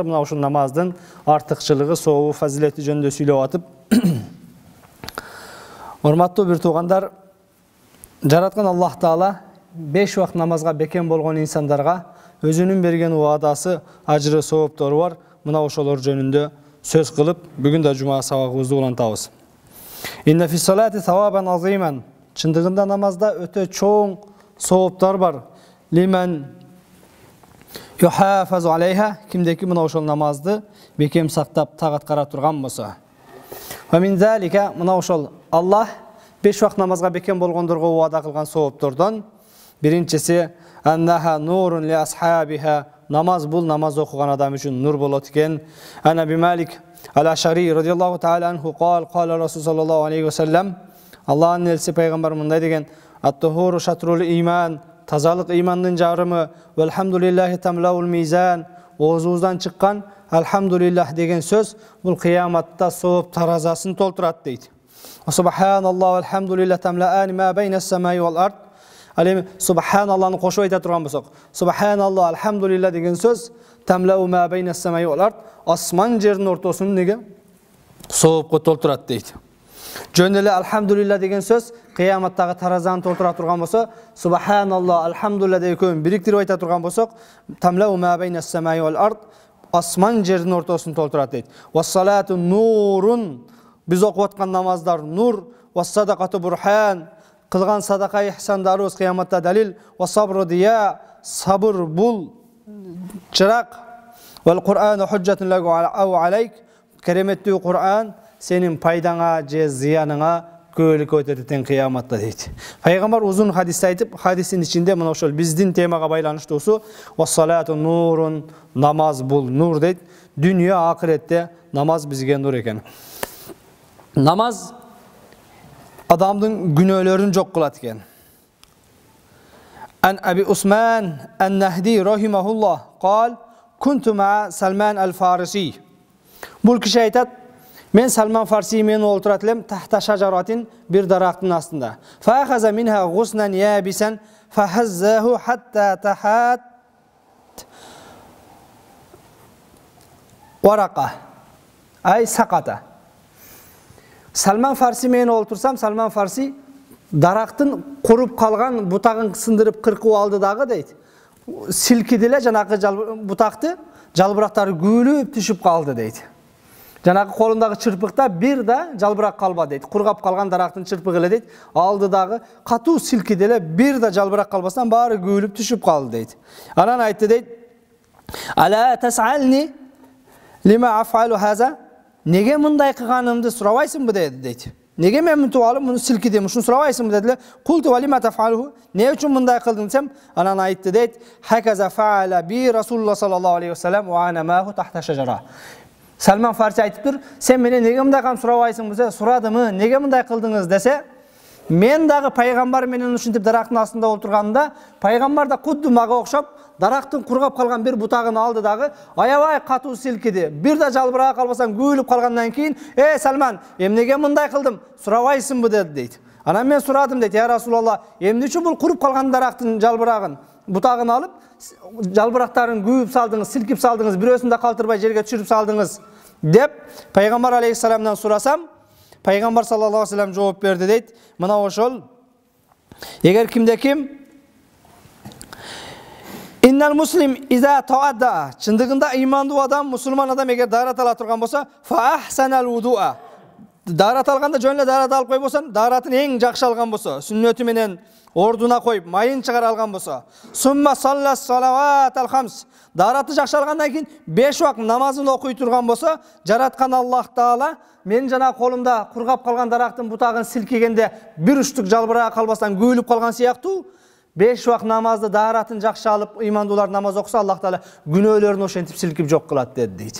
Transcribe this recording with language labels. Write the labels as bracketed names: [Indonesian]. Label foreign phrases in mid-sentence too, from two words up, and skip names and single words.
[Kyrgyz] Мына ошол намаздын артыкчылыгы, сообу, фазилети жөнүндө сүйлөп атып, урматтуу бир туугандар, жараткан Аллах Таала 5 вакыт намазга бекем болгон инсандарга өзүнүн берген уадасы, ажры, сооптору бар. Мына ошолор жөнүндө сөз кылып, бүгүн да жума сабагыбызды улантабыз. [Arabic] إن في الصلاة ثوابا عظيما. [Kyrgyz] Чындыгында намазда өтө чоң сооптор бар. [Arabic] لمن يحافظ عليها, [Kyrgyz] кимдеки мына ошол намазды бекем сактап тааткара турган болсо. [Arabic] ومن ذلك, [Kyrgyz] мына ошол Аллах 5 вакыт намазга бекем болгондорго уада кылган сооптордон биринчиси [Arabic] أنها نور لأصحابها, [Kyrgyz] намаз бул намаз окуган адам үчүн нур болот экен. [Arabic] عن أبي مالك الأشعري رضي الله تعالى عنه قال رسول صلى الله عليه وسلم, [Kyrgyz] Аллахтын элчиси пайгамбар мындай деген: [Arabic] الطهور شطر الإيمان, [Kyrgyz] тазалык имандын жарымы, [Arabic] والحمد لله تملأ الميزان, [Kyrgyz] оозубуздан чыккан алхамдулиллах деген сөз бул кыяматта сооп таразасын толтурат дейт. [Arabic] سبحان الله والحمد لله تملآن ما بين السماء والأرض. [Kyrgyz] Ал эми субханаллахны кошуп айта турган болсок, [Arabic] سبحان الله الحمد لله [Kyrgyz] деген сөз [Arabic] تملأ ما بين السماء والأرض, [Kyrgyz] асман жердин ортосун неге соопко толтурат дейт. Жөн эле алхамдулиллах деген сөз кыяматтагы таразаны толтура турган болсо, [Arabic] سبحان الله الحمد لله [Kyrgyz] деген экөөнү бириктирип айта турган болсок, [Arabic] تملأ ما بين السماء والأرض, [Kyrgyz] асман жердин ортосун толтурат дейт. [Arabic] والصلاة نور, [Kyrgyz] биз окуп аткан намаздар нур, [Arabic] والصدقة برهان, [Kyrgyz] кылган садака ихсандарыбыз кыяматта далил, [Arabic] والصبر ضياء, [Kyrgyz] сабыр бул чырак, [Arabic] والقرآن حجة لك أو عليك, [Kyrgyz] кереметтүү Кур'ан сенин пайдаңа же зыяныңа көөлүк өтөт экен кыяматта дейт. Пайгамбар узун хадисте айтып, хадистин ичинде мына ошол биздин темага байланыштуусу [Arabic] والصلاة نور, [Kyrgyz] намаз бул нур дейт. Дүйнө акыретте намаз бизге нур экен. Намаз адамдын күнөөлөрүн жок кылат экен. [Arabic] عن أبي عثمان النهدي رحمه الله قال كنت مع سلمان الفارسي." [Kyrgyz] Бул киши айтат: "Мен Салман Фарси менен олтурат элем [Arabic] تحت شجرة, [Kyrgyz] бир дарактын астында. [Arabic] فأخذ منها غصنا يابسا فهزه حتى تحات ورقه." أي سقط. [Kyrgyz] Салман Фарси менен олтурсам, Салман Фарси дарактын куруп калган бутагын сындырып кыркып алды дагы дейт. Силкиди эле жанагы бутакты, жалбырактары күлүп түшүп калды дейт. Жанагы колундагы чырпыкта бир да жалбырак калбады дейт. Кургап калган дарактын чырпыгы эле дейт. Алды дагы катуу силкиди эле, бир да жалбырак калбастан баары күлүп түшүп калды дейт. Анан айтты дейт: [Arabic] "ألا تسألني لم أفعل هذا?" [Kyrgyz] Неге мындай кылганымды сурабайсыңбы дейт. Неге мен мынтип алып муну силкидим, ушуну сурабайсыңбы дедиле. [Arabic] قلت ولم تفعل, [Kyrgyz] не үчүн мындай кылдың десем, анан айтты дейт: [Arabic] "هكذا فعل بي رسول الله صلى الله عليه وسلم وأنا معه تحت شجرة." [Kyrgyz] Салман Фарси айтыптыр: "Сен менен неге мындай кылып сурабайсың десе, сурадымы, неге мындай кылдыңыз десе, мен дагы пайгамбар менен ушинтип дарактын астында отурганда, пайгамбар да кудду мага окшоп дарактын кургап калган бир бутагын алды дагы, аябай катуу силкиди. Бир да жалбырак калбастан күлүп калгандан кийин, Салман, эмнеге мындай кылдым? Сурабайсыңбы?" деди дейт. Анан мен сурадым дейт: [Arabic] "يا رسول الله, [Kyrgyz] эмне үчүн бул куруп калган дарактын жалбырагын, бутагын алып, жалбырактарын күйүп салдыңыз, силкип салдыңыз, бирөөсүн да калтырбай жерге түшүрүп салдыңыз?" деп пайгамбар алейхиссаламдан сурасам, пайгамбар [Arabic] صلى الله عليه وسلم [Kyrgyz] жооп берди дейт: "Мына ошол эгер кимде ким [Arabic] إن المسلم إذا توضأ. [Kyrgyz] Чындыгында имандуу адам, мусулман адам эгер дарат ала турган болсо, [Arabic] فأحسن الوضوء. [Kyrgyz] Дарат алганда жөн эле дарат алып койбосун, даратын эң жакшы алган болсо, сүннөтү менен ордуна коюп, майын чыгара алган болсо, [Arabic] ثم صلى الصلوات الخمس. [Kyrgyz] Дараты жакшы алгандан кийин 5 убакыт намазын окуй турган болсо, жараткан Аллах Таала мен жана колумда кургап калган дарактын бутагын силкегенде бир учтук жалбыраа калбастан күйлүп калган сыяктуу 5 убакыт намазды даратын жакшы алып ыймандуулар намаз окуса, Аллах Таала күнөөлөрүн ошентип силкип жок кылат дейт.